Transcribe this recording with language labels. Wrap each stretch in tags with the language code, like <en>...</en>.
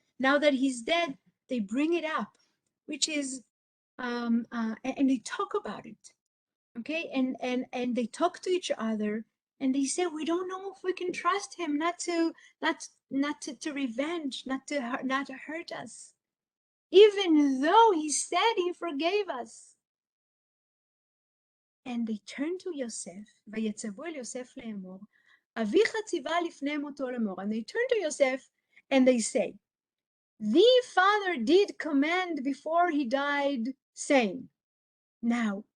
<en>Now that he's dead, they bring it up, which is, and they talk about it, okay? And they talk to each other, and they say, we don't know if we can trust him not to revenge, not to hurt us, even though he said he forgave us. And they turn to Yosef,</en> <he>ויצוו אל יוסף לאמור, אביך ציווה לפני מותו לאמור.</he> <en>And they turn to Yosef and they say, the father did command before he died, saying. Now,</en>